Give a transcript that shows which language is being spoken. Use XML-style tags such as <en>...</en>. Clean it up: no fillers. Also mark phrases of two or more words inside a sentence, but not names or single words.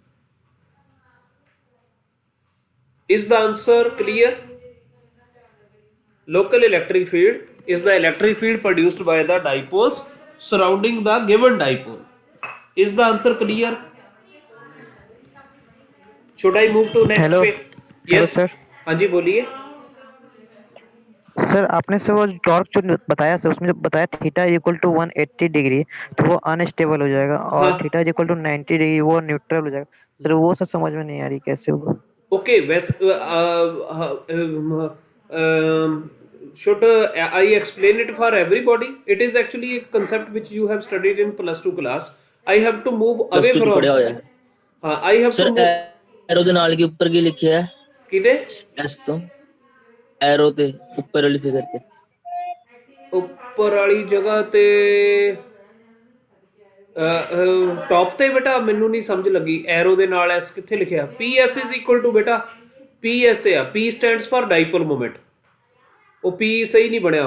<en>Is the answer clear? Local electric field is the electric field produced by the dipoles surrounding the given dipole. Is the answer clear? Should I move to next हेलो page? हेलो Yes.</en> <hi>सर। हाँ जी बोलिए. सर आपने से वो टॉर्क जो बताया सर उसमें जो बताया</hi> <en>theta equal to 180 degree</en> <hi>तो वो अनस्टेबल हो जाएगा और हाँ.</hi> <en>theta equal to 90 degree</en> <hi>वो न्यूट्रल हो जाएगा। सर वो सब समझ में नहीं आ रही कैसे होगा।</hi> <en>Okay. Should I explain it for everybody? It is actually a concept which you have studied in plus 2 class. I have to move</en> <pa>प्लस</pa> <en>away</en> <pa>टू ਚ</pa> <en>from.</en> <pa>ਪੜਿਆ ਹੋਇਆ ਹੈ</pa> <en>I have to</en> <pa>ਸਰ।</pa> <en>move.</en> <pa>ਐਰੋ ਦੇ ਨਾਲ ਕੀ ਉੱਪਰ ਕੀ ਲਿਖਿਆ ਹੈ? ਕਿਦੇ ਐਸ ਤੋਂ ਐਰੋ ਤੇ ਉੱਪਰ ਵਾਲੀ ਫਿਗਰ ਤੇ ਉੱਪਰ ਵਾਲੀ ਜਗ੍ਹਾ ਤੇ ਟੌਪ ਤੇ ਬੇਟਾ ਮੈਨੂੰ ਨਹੀਂ ਸਮਝ ਲੱਗੀ ਐਰੋ ਦੇ ਨਾਲ ਐਸ ਕਿੱਥੇ ਲਿਖਿਆ</pa> <en>P S is equal to beta P S</en> <pa>ਆ</pa> <en>P stands for dipole moment</en> <pa>ਉਹ ਪੀ ਸਹੀ ਨਹੀਂ ਬਣਿਆ</pa>